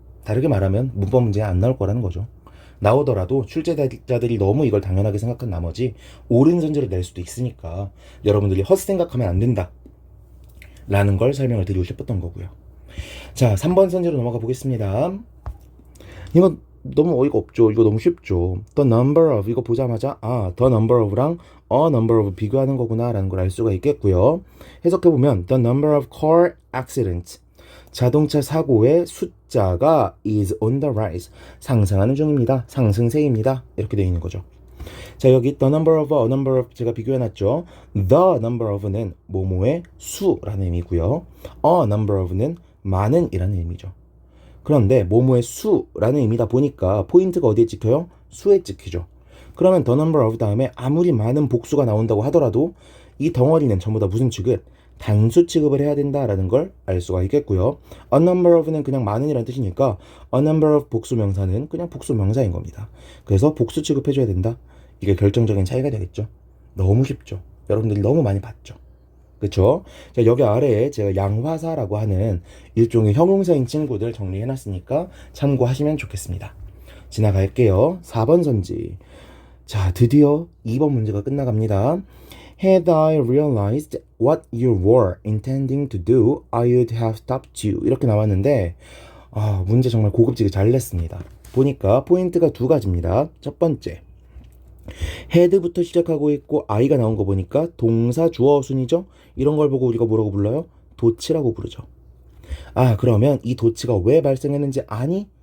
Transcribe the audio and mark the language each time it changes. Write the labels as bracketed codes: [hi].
[ko] 다르게 말하면 문법 문제에 안 나올 거라는 거죠. 나오더라도 출제자들이 너무 이걸 당연하게 생각한 나머지 옳은 선지로 낼 수도 있으니까 여러분들이 헛생각하면 안 된다 라는 걸 설명을 드리고 싶었던 거고요. 자, 3번 선지로 넘어가 보겠습니다. 이거 너무 어이가 없죠. 이거 너무 쉽죠. The number of 이거 보자마자 the number of랑 a number of 비교하는 거구나 라는 걸 알 수가 있겠고요. 해석해보면 [en] the number of car accidents [ko] 자동차 사고의 숫자가 [en] is on the rise [ko] 상승하는 중입니다. 상승세입니다. 이렇게 되어 있는 거죠. 자, 여기 the number of, a number of 제가 비교해놨죠. the number of는 뭐뭐의 수라는 의미고요. a number of는 많은 이라는 의미죠. 그런데 뭐뭐의 수라는 의미다 보니까 포인트가 어디에 찍혀요? 수에 찍히죠. 그러면 the number of 다음에 아무리 많은 복수가 나온다고 하더라도 이 덩어리는 전부 다 무슨 취급? 단수 취급을 해야 된다라는 걸 알 수가 있겠고요. a number of는 그냥 많은이라는 뜻이니까 a number of 복수 명사는 그냥 복수 명사인 겁니다. 그래서 복수 취급해줘야 된다. 이게 결정적인 차이가 되겠죠. 너무 쉽죠. 여러분들이 너무 많이 봤죠. 그쵸? 자, 여기 아래에 제가 양화사라고 하는 일종의 형용사인 친구들 정리해놨으니까 참고하시면 좋겠습니다. 지나갈게요. 4번 선지. 자, 드디어 2번 문제가 끝나갑니다. [en] Had I realized what you were intending to do, I would have stopped you. [ko] 이렇게 나왔는데 문제 정말 고급지게 잘 냈습니다. 보니까 포인트가 두 가지입니다. 첫 번째, had부터 시작하고 있고 I가 나온 거 보니까 동사 주어 순이죠. 이런 걸 보고 우리가 뭐라고 불러요? 도치라고 부르죠. 그러면 이 도치가 왜 발생했는지 아니?